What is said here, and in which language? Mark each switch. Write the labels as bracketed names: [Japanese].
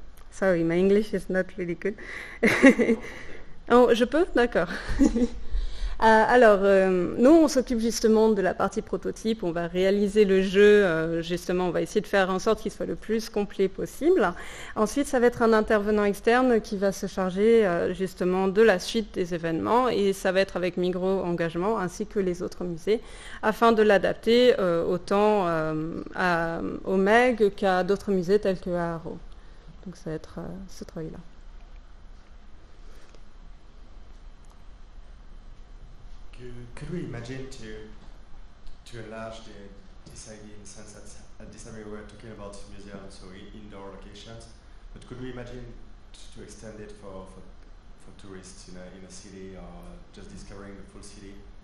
[English] Sorry, my English is not really good. [French] Oh, je peux? D'accord. Alors, nous, on s'occupe justement de la partie prototype. On va réaliser le jeu. Justement, on va essayer de faire en sorte qu'il soit le plus complet possible. Ensuite, ça va être un intervenant externe qui va se charger justement de la suite des événements. Et ça va être avec Migros Engagement ainsi que les autres musées afin de l'adapter autant au MEG qu'à d'autres musées tels que à Arro. Donc, ça va être ce travail-là. [English] Could we imagine to enlarge this idea in the sense that at this time we were talking about museums, so indoor locations, but could we imagine to extend it for tourists in a city or just discovering the full city?